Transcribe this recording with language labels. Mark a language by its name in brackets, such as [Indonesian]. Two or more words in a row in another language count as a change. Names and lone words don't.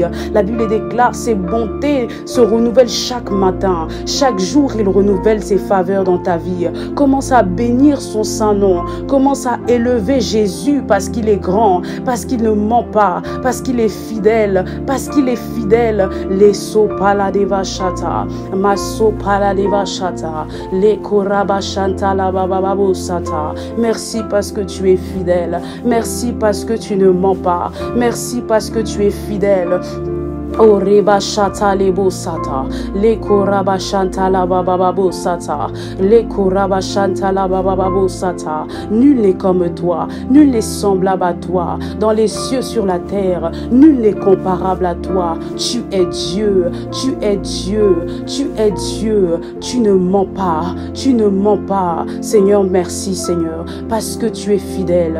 [French] La Bible déclare, ses bontés se renouvellent chaque matin. Chaque jour, il renouvelle ses faveurs dans ta vie. Commence à bénir son saint nom. Commence à élever Jésus parce qu'il est grand, parce qu'il ne ment pas, parce qu'il est fidèle, parce qu'il est fidèle. Les sopala deva shata, masopala deva shata, les koraba shanta la bababo sata. Merci parce que tu es fidèle. Merci parce que tu ne mens pas. Merci parce que tu es fidèle. Oh reba shata lebo sata, le koraba shanta la bababo sata, le koraba shanta la bababo sata. Nul n'est comme toi, nul n'est semblable à toi, dans les cieux sur la terre, nul n'est comparable à toi. Tu es Dieu, tu es Dieu, tu es Dieu, tu ne mens pas, tu ne mens pas. Seigneur, merci Seigneur, parce que tu es fidèle.